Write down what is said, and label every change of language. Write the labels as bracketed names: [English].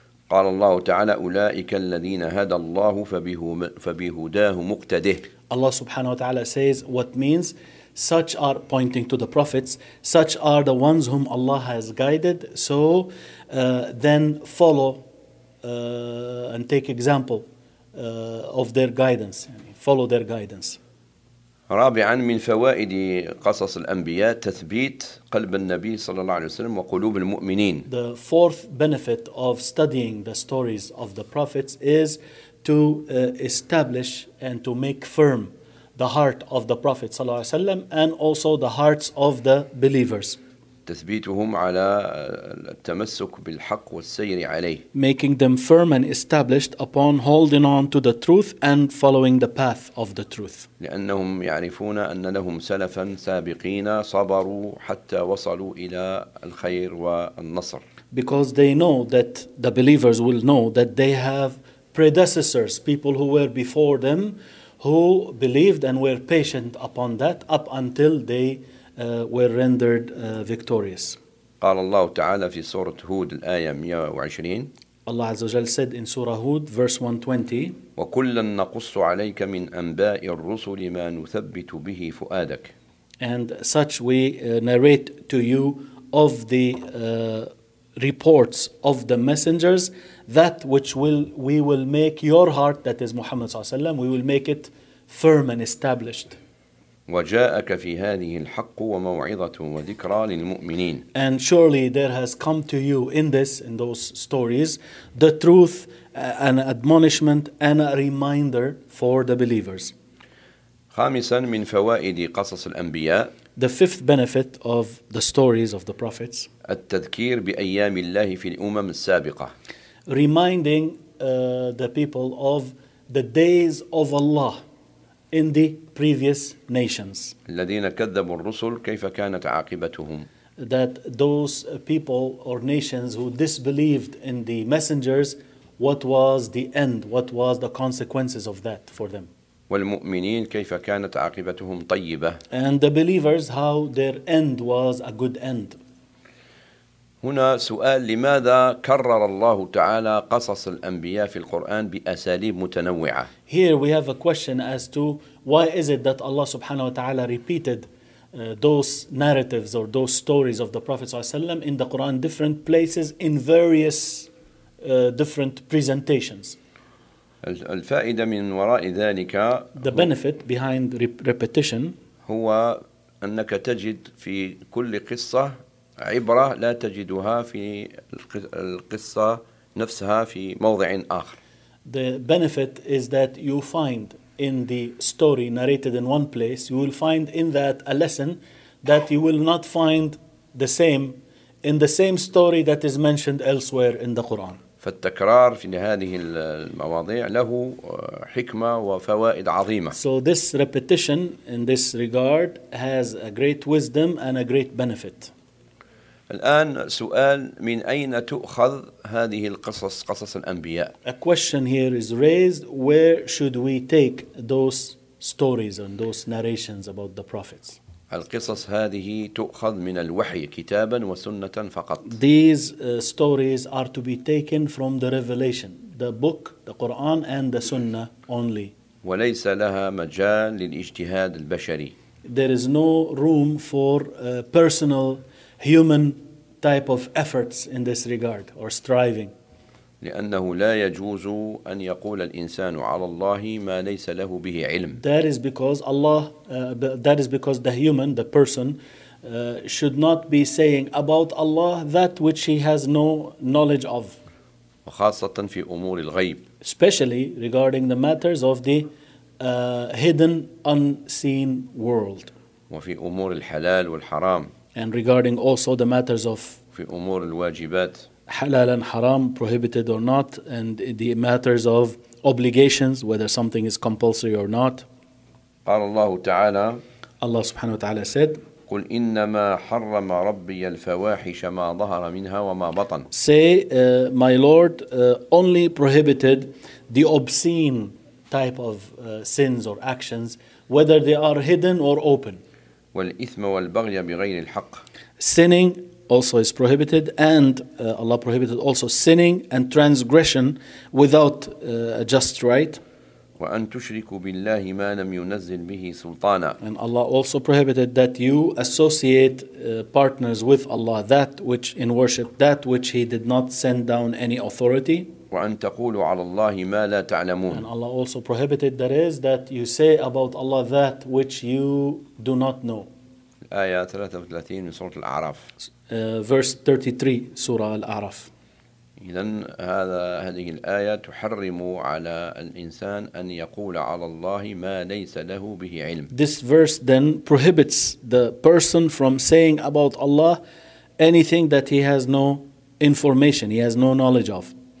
[Arabic] قال الله تعالى أولئك الذين هدى الله فبهداه مقتده. [English] Allah [Arabic] سبحانه وتعالى [English] says what means such are pointing to the prophets, such are the ones whom Allah has guided, so then follow and take example of their guidance, follow their guidance. [Arabic] رابعا من فوائد قصص الأنبياء تثبيت قلب النبي صلى الله عليه وسلم وقلوب المؤمنين. [English] The fourth benefit of studying the stories of the prophets is to establish and to make firm the heart of the Prophet [Arabic] صلى الله عليه وسلم [English] and also the hearts of the believers. [Arabic] تثبيتهم على التمسك بالحق والسير عليه. [English] Making them firm and established upon holding on to the truth and following the path of the truth. [Arabic] لأنهم يعرفون أن لهم سلفا سابقين صبروا حتى وصلوا إلى الخير والنصر. [English] Because they know that the believers will know that they have predecessors, people who were before them, who believed and were patient upon that up until they were rendered victorious. [Arabic] قال الله تعالى في سورة هود الآية 120. [English] Allah [Arabic] عز وجل [English] said in Surah Hud verse 120. [Arabic] وكلنا نقص عليك من أنباء الرسل ما نثبت به فؤادك. [English] And such we narrate to you of the reports of the messengers that which we will make your heart, that is Muhammad [Arabic] صلى الله عليه وسلم, [English] we will make it firm and established. [Arabic] وجاءك في هذه الحق وموعظة وذكرى للمؤمنين. [English] And surely there has come to you in this, in those stories, the truth, an admonishment and a reminder for the believers. [Arabic] خامسا من فوائد قصص الأنبياء. [English] The fifth benefit of the stories of the prophets. [Arabic] التذكير بأيام الله في الأمم السابقة. [English] Reminding the people of the days of Allah in the previous nations. [Arabic] الذين كذبوا الرسل كيف كانت عاقبتهم. [English] That those people or nations who disbelieved in the messengers, what was the end, what was the consequences of that for them. [Arabic] والمؤمنين كيف كانت عاقبتهم طيبة. [English] And the believers, how their end was a good end. [Arabic] هنا سؤال, لماذا كرر الله تعالى قصص الأنبياء في القرآن بأساليب متنوعة؟ [English] Here we have a question as to why is it that Allah [Arabic] subhanahu wa ta'ala [English] repeated those narratives or those stories of the Prophet [Arabic] sallallahu alaihi wasallam [English] in the Quran different places in various different presentations. [Arabic] الفائدة من وراء ذلك, [English] the benefit behind repetition, [Arabic] هو أنك تجد في كل قصة عبرة لا تجدها في القصة نفسها في موضع آخر. [English] The benefit is that you find in the story narrated in one place, you will find in that a lesson that you will not find the same in the same story that is mentioned elsewhere in the Quran. [Arabic] فالتكرار في هذه المواضيع له حكمة وفوائد عظيمة. [English] So this repetition in this regard has a great wisdom and a great benefit. [Arabic] الآن سؤال, من أين تؤخذ هذه القصص, قصص الأنبياء؟ [English] A question here is raised, where should we take those stories and those narrations about the prophets? [Arabic] القصص هذه تؤخذ من الوحي كتابا وسنة فقط. [English] These stories are to be taken from the revelation, the book, the Quran and the Sunnah only. [Arabic] وليس لها مجال للاجتهاد البشري. [English] There is no room for personal human type of efforts in this regard or striving. [Arabic] لأنه لا يجوز أن يقول الإنسان على الله ما ليس له به علم. [English] That is because Allah, the human, the person, should not be saying about Allah that which he has no knowledge of. [Arabic] وخاصة في أمور الغيب. [English] Especially regarding the matters of the hidden, unseen world. [Arabic] وفي أمور الحلال والحرام. [English] And regarding also the matters of [Arabic] في أمور الواجبات. [English] حلال and حرام, prohibited or not, and the matters of obligations, whether something is compulsory or not. [Arabic] قال الله تعالى, [English] Allah [Arabic] subhanahu wa ta'ala [English] said, [Arabic] قل إنما حرم ربي الفواحش ما ظهر منها وما بطن. [English] Say, my Lord, only prohibited the obscene type of sins or actions, whether they are hidden or open. [Arabic] والإثم والبغي بغير الحق. [English] Sinning also is prohibited, and Allah prohibited also sinning and transgression without a just right. [Arabic] وأن تشركوا بالله ما لم ينزل به سلطانا. [English] And Allah also prohibited that you associate partners with Allah, that which in worship, that which He did not send down any authority. [Arabic] وأن تقولوا على الله ما لا تعلمون. [English] And Allah also prohibited, that is, that you say about Allah that which you do not know. [Arabic] آية 33 من سورة الأعراف. [English] Verse 33, Surah Al-A'raf. [Arabic] إذن هذه الآية تحرم على الإنسان أن يقول على الله ما ليس له به علم. [English] This verse then prohibits the person from saying about Allah anything that he has no information, he has no knowledge of.